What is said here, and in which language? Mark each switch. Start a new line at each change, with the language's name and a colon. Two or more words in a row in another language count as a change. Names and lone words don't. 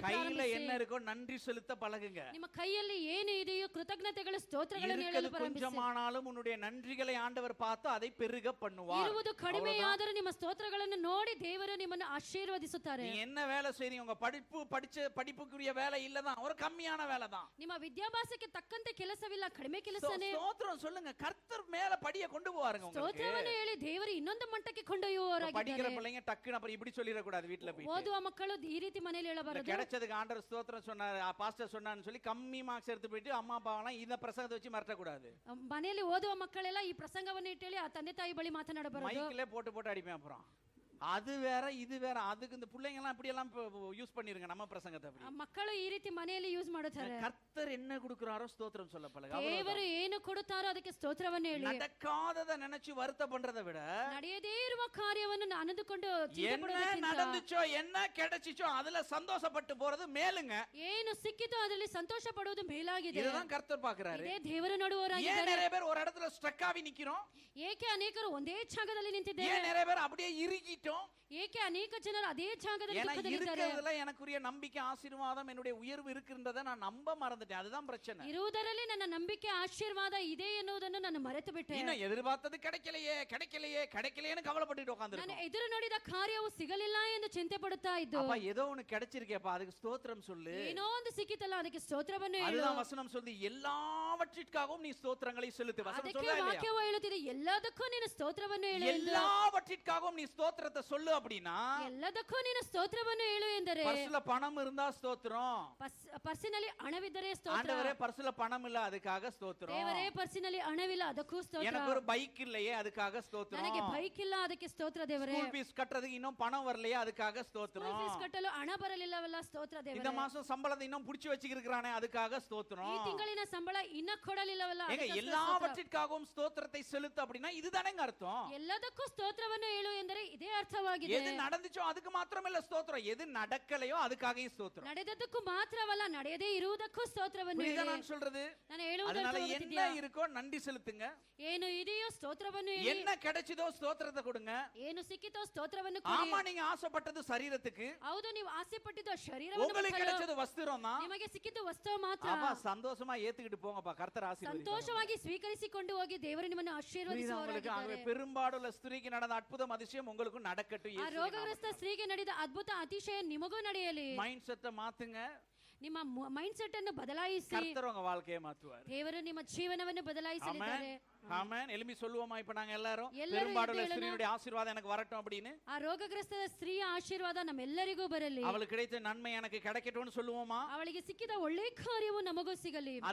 Tamil: கையில
Kannada: ಪ್ರಾರಂಭಿಸಿ.
Tamil: என்ன இருக்கோ நன்றி செலுத்த பழகுங்க.
Kannada: ನಿಮ್ಮ ಕೈಯಲ್ಲಿ ಏನು ಇದೆಯೋ ಕೃತಜ್ಞತೆಗಳು ಸ್ತೋತ್ರಗಳನ್ನು ಹೇಳಲು
Tamil: இருக்கிறது
Kannada: ಪ್ರಾರಂಭಿಸಿ.
Tamil: கொஞ்சமானாலும் உன்னுடைய நன்றிகளை ஆண்டவர் பார்த்து அதை பெருக பண்ணுவார்.
Kannada: ಇರುವುದು ಕಡಿಮೆಯಾದರೂ ನಿಮ್ಮ ಸ್ತೋತ್ರಗಳನ್ನು ನೋಡಿ ದೇವರು ನಿಮ್ಮನ್ನು ಆಶೀರ್ವದಿಸುತ್ತಾರೆ.
Tamil: நீ என்ன வேலை செய்றீங்க? உங்க படிப்புக்குரிய வேலை இல்லதான், ஒரு கம்மியான வேலை தான்.
Kannada: ನಿಮ್ಮ ವಿದ್ಯಾಭ್ಯಾಸಕ್ಕೆ ತಕ್ಕಂತೆ ಕೆಲಸವಿಲ್ಲ, ಕಡಿಮೆ ಕೆಲಸನೇ.
Tamil: ஸ்தோத்திரம் சொல்லுங்க. கர்த்தர் மேல படிய கொண்டு போவாருங்க உங்களுக்கு.
Kannada: ಸ್ತೋತ್ರವನ್ನು ಹೇಳಿ ದೇವರು ಇನ್ನೊಂದು ಮಟ್ಟಕ್ಕೆ
Tamil: படிக்கிற
Kannada: ಕೊಂಡೊಯ್ಯುವವರಾಗಿದ್ದಾರೆ.
Tamil: பிள்ளைங்க டக்குன்னு அப்புறம் இப்படி சொல்லிட கூடாது வீட்ல போய்.
Kannada: ಓದುವ ಮಕ್ಕಳು ಈ ರೀತಿ ಮನೆಯಲ್ಲಿ ಹೇಳಬಾರದು.
Tamil: கிடைச்சதுக்கு ஆண்டவர் ஸ்தோத்திரம் சொன்னாரு, பாஸ்டர் சொன்னான்னு சொல்லி கம்மி மார்க்ஸ் எடுத்து போயிட்டு அம்மா அப்பாவெல்லாம் இந்த பிரசங்கத்தை வச்சு மிரட்ட கூடாது.
Kannada: ಮನೆಯಲ್ಲಿ ಓದುವ ಮಕ್ಕಳೆಲ್ಲ ಈ ಪ್ರಸಂಗವನ್ನು ಇಟ್ಟೇಳಿ ಆ ತಂದೆ ತಾಯಿ ಬಳಿ ಮಾತನಾಡಬಾರದು.
Tamil: மைக்ல போட்டு அடிப்பேன் அப்புறம். அது வேற இது வேற. அதுக்கு இந்த பிள்ளைங்க எல்லாம் இப்படி எல்லாம் யூஸ் பண்ணிருங்க நம்ம பிரசங்கத்தை அப்படி.
Kannada: ಮಕ್ಕಳು ಈ ರೀತಿ ಮನೆಯಲ್ಲಿ ಯೂಸ್ ಮಾಡುತ್ತಾರೆ.
Tamil: கர்த்தர் என்ன கொடுக்கறாரோ ஸ்தோத்திரம் சொல்ல பழகு.
Kannada: ದೇವರು ಏನು ಕೊಡುತ್ತಾರೋ ಅದಕ್ಕೆ ಸ್ತೋತ್ರವನ್ನು ಹೇಳಿ.
Tamil: நடக்காதத நினைச்சு வருத்த பண்றதை விட
Kannada: ನಡೆಯದೇ ಇರುವ ಕಾರ್ಯವನ್ನು ಅನಂದುಕೊಂಡು
Tamil: என்ன நடந்துச்சோ என்ன கிடைச்சிச்சோ அதுல சந்தோஷப்பட்டு போறது மேலுங்க.
Kannada: ಏನು ಸಿಕ್ಕಿತೋ ಅದರಲ್ಲಿ ಸಂತೋಷ ಪಡುವುದು ಮೇಲಾಗಿದೆ.
Tamil: இதுதான் கர்த்தர் பார்க்கறாரு.
Kannada: ಇದೇ ದೇವರು
Tamil: ஏன்
Kannada: ನೋಡುವವರಾಗಿದ್ದಾರೆ.
Tamil: நிறைய பேர் ஒரு இடத்துல ஸ்ட்ரக் ஆகி நிக்கிறோம்?
Kannada: ಏಕೆ ಅನೇಕರು ಒಂದೇ ಜಾಗದಲ್ಲಿ ನಿಂತಿದ್ದಾರೆ?
Tamil: ஏன் நிறைய பேர் அப்படியே இறுகிட்டோம்?
Kannada: ಏಕೆ ಅನೇಕ ಜನರು ಅದೇ ಜಾಗದಲ್ಲಿ
Tamil: ஏன்னா
Kannada: ದುಃಖದಲ್ಲಿದ್ದಾರೆ?
Tamil: இருக்கிறதுல எனக்குரிய நம்பிக்கை ஆசீர்வாதம் என்னுடைய உயர்வு இருக்குன்றதை நான் நம்ப மறந்துட்டேன். அதுதான் பிரச்சனை.
Kannada: ಇರುವುದರಲ್ಲಿ ನನ್ನ ನಂಬಿಕೆ ಆಶೀರ್ವಾದ ಇದೆ ಎನ್ನುವುದನ್ನು ನಾನು ಮರೆತು ಬಿಟ್ಟೆ.
Tamil: இன்னும் எதிர்பார்த்தது கிடைக்கலையேன்னு கவலைப்பட்டுட்டு
Kannada: ನಾನು
Tamil: உட்கார்ந்திருக்கோம்.
Kannada: ಎದುರು ನೋಡಿದ ಕಾರ್ಯವು ಸಿಗಲಿಲ್ಲ ಎಂದು ಚಿಂತೆ ಪಡುತ್ತಾ ಇದ್ದು.
Tamil: அப்பா ஏதோ ஒன்னு கிடைச்சிருக்கேப்பா, அதுக்கு ஸ்தோத்திரம் சொல்லு.
Kannada: ಏನೋ ಒಂದು ಸಿಕ್ಕಿತಲ್ಲ ಅದಕ್ಕೆ ಸ್ತೋತ್ರವನ್ನು ಹೇಳು.
Tamil: அதுதான் வசனம் சொல்லி எல்லாவற்றிற்காகவும் நீ ஸ்தோத்திரங்களை செலுத்து. வசனம்
Kannada: ಅದಕ್ಕೆ
Tamil: சொல்றா இல்லையா?
Kannada: ವಾಕ್ಯವು ಹೇಳುತ್ತಿದೆ ಎಲ್ಲದಕ್ಕೂ ನೀನು ಸ್ತೋತ್ರವನ್ನು ಹೇಳು ಎಂದು.
Tamil: எல்லாவற்றிற்காகவும் நீ ஸ்தோத்திரத்தை சொல்லு அப்படின்னா
Kannada: ಎಲ್ಲದಕ್ಕೂ ನೀನು ಸ್ತೋತ್ರವನ್ನು ಹೇಳು ಎಂದರೆ
Tamil: பர்சுல பணம் இருந்தா ஸ்தோத்திரம்.
Kannada: ಪರ್ಸಿನಲ್ಲಿ ಹಣವಿದ್ದರೆ ಸ್ತೋತ್ರ.
Tamil: ஆண்டவரே பர்சுல பணம் இல்ல அதுக்காக ஸ்தோத்திரம்.
Kannada: ದೇವರೇ ಪರ್ಸಿನಲ್ಲಿ ಹಣವಿಲ್ಲ ಅದಕ್ಕೂ ಸ್ತೋತ್ರ.
Tamil: எனக்கு ஒரு பைக் இல்லையே அதுக்காக ஸ்தோத்திரம்.
Kannada: ನನಗೆ ಬೈಕ್ ಇಲ್ಲ ಅದಕ್ಕೆ ಸ್ತೋತ್ರ ದೇವರೇ.
English: school fees
Tamil: கட்டறதுக்கு இன்னும் பணம் வரலையே அதுக்காக
Kannada: ಸ್ಕೂಲ್
Tamil: ஸ்தோத்திரம்.
Kannada: ಫೀಸ್ ಕಟ್ಟಲು ಹಣ ಬರಲಿಲ್ಲವಲ್ಲ ಸ್ತೋತ್ರ
Tamil: இந்த
Kannada: ದೇವರೇ.
Tamil: மாசம் சம்பளத்தை இன்னும் புடிச்சு வச்சிருக்கானே அதுக்காக ஸ்தோத்திரம்.
Kannada: ಈ ತಿಂಗಳಿನ ಸಂಬಳ ಇನ್ನ ಕೊಡಲಿಲ್ಲವಲ್ಲ
Tamil: ஏங்க
Kannada: ಅದಕ್ಕೆ ಸ್ತೋತ್ರ.
Tamil: எல்லாவற்றிற்காகவும் ஸ்தோத்திரத்தை செலுத்து அப்படினா இதுதானேங்க அர்த்தம்.
Kannada: ಎಲ್ಲದಕ್ಕೂ ಸ್ತೋತ್ರವನ್ನು ಹೇಳು ಎಂದರೆ ಇದೇ ಅರ್ಥವಾಗಿದೆ.
Tamil: எது நடந்துச்சோ அதுக்கு மாத்திரமல்ல ஸ்தோத்திரம், எது நடக்கலையோ அதுக்காகவும் ஸ்தோத்திரம்.
Kannada: ನಡೆದದ್ದಕ್ಕೂ ಮಾತ್ರವಲ್ಲ ನಡೆಯದೇ ಇರುವುದಕ್ಕೂ ಸ್ತೋತ್ರವನ್ನು
Tamil: புரியுதா
Kannada: ಹೇಳಿ.
Tamil: நான் சொல்றது?
Kannada: ನಾನು ಹೇಳುವುದು
Tamil: அதனால என்ன
Kannada: ಅರ್ಥವಾಗುತ್ತಿದೆಯಾ?
Tamil: இருக்கோ நன்றி செலுத்துங்க.
Kannada: ಏನು ಇದೆಯೋ ಸ್ತೋತ್ರವನ್ನು ಹೇಳಿ.
Tamil: என்ன கிடைச்சதோ ஸ்தோத்திரத்தை கொடுங்க.
Kannada: ಏನು ಸಿಕ್ಕಿತೋ ಸ್ತೋತ್ರವನ್ನು ಕೊಡಿ.
Tamil: ஆமா நீங்க ஆசைப்பட்டது சரீரத்துக்கு,
Kannada: ಹೌದು ನೀವು ಆಸೆ ಪಟ್ಟಿದ್ದು ಶರೀರವನ್ನು
Tamil: உங்களுக்கு
Kannada: ಮುಟ್ಟಲು.
Tamil: கிடைச்சது வஸ்திரம் தான்.
Kannada: ನಿಮಗೆ ಸಿಕ್ಕಿದ್ದು ವಸ್ತು ಮಾತ್ರ.
Tamil: அப்பா சந்தோஷமா ஏத்துக்கிட்டு போங்கப்பா, கர்த்தர் ஆசீர்வதிப்பார்.
Kannada: ಸಂತೋಷವಾಗಿ ಸ್ವೀಕರಿಸಿಕೊಂಡು ಹೋಗಿ ದೇವರು ನಿಮ್ಮನ್ನು
Tamil: புரியுதா உங்களுக்கு? ஆகவே
Kannada: ಆಶೀರ್ವದಿಸುವವರಾಗಿದ್ದಾರೆ.
Tamil: பெரும்பாடுள்ள ஸ்திரீக்கு நடந்த அற்புதம் அதிசயம் உங்களுக்கு நடக்கட்டும்.
Kannada: ಆ ರೋಗಗ್ರಸ್ತ ಸ್ತ್ರೀಗೆ ನಡೆದ ಅದ್ಭುತ ಅತಿಶಯ ನಿಮಗೂ ನಡೆಯಲಿ.
English: mind set
Tamil: ಮಾತುங்க.
Kannada: ನಿಮ್ಮ
English: mind set
Kannada: ಅನ್ನು ಬದಲಾಯಿಸಿ
Tamil: கர்த்தர் உங்க வாழ்க்கையை மாத்துவார்.
Kannada: ದೇವರು ನಿಮ್ಮ ಜೀವನವನ್ನು ಬದಲಾಯಿಸಲಿದ್ದಾರೆ.
Tamil: ஆமென். எலும்பி சொல்லுவோமா இப்ப நாங்க எல்லாரும்? எல்லாரும் பெரும்பாடுள்ள எழுந்து ஸ்திரீனுடைய ஆசீர்வாதம் எனக்கு வரட்டும் அப்படின்னு.
Kannada: ಆ ರೋಗಗ್ರಸ್ತ ಸ್ತ್ರೀಯ ಆಶೀರ್ವಾದ ನಮ್ಮೆಲ್ಲರಿಗೂ ಬರಲಿ.
Tamil: அவளுக்கு கிடைத்த நன்மை எனக்கு கிடைக்கட்டும்னு சொல்லுவோமா?
Kannada: ಅವಳಿಗೆ ಸಿಕ್ಕಿದ ಒಳ್ಳೆ ಕಾರ್ಯವು ನಮಗೂ ಸಿಗಲಿ.